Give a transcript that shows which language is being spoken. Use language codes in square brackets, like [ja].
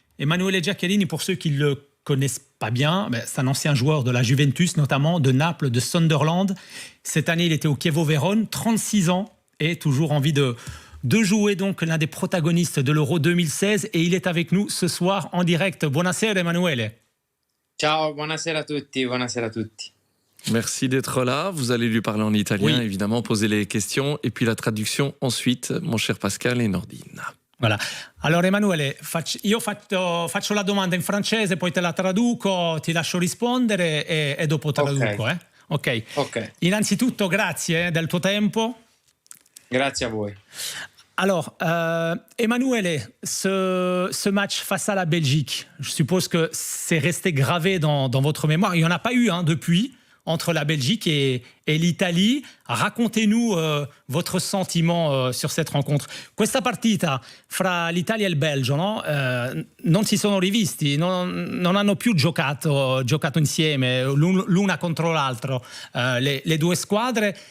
[fr] Emanuele Giaccherini, pour ceux qui le connaissent pas bien, c'est un ancien joueur de la Juventus, notamment de Naples, de Sunderland. Cette année, il était au Chievo Vérone, 36 ans, et toujours envie de jouer donc l'un des protagonistes de l'Euro 2016. Et il est avec nous ce soir en direct. [it] Buonasera Emanuele. Ciao, buonasera a tutti, buonasera a tutti. [fr] Merci d'être là. Vous allez lui parler en italien, oui. Évidemment, poser les questions, et puis la traduction ensuite, mon cher Pascal et Nordine. Voilà. [it] Allora Emanuele, io faccio la domanda in francese, poi te la traduco, ti lascio rispondere e dopo traduco. Ok. Innanzitutto grazie del tuo tempo. Grazie a voi. [fr] Alors, Emanuele, ce match face à la Belgique, je suppose que c'est resté gravé dans votre mémoire. Il n'y en a pas eu depuis, entre la Belgique et l'Italie. Racontez-nous votre sentiment sur cette rencontre. [it] Questa partita fra l'Italia e il Belgio, no? Non si sono rivisti, non hanno più giocato insieme l'una contro l'altro, le due squadre.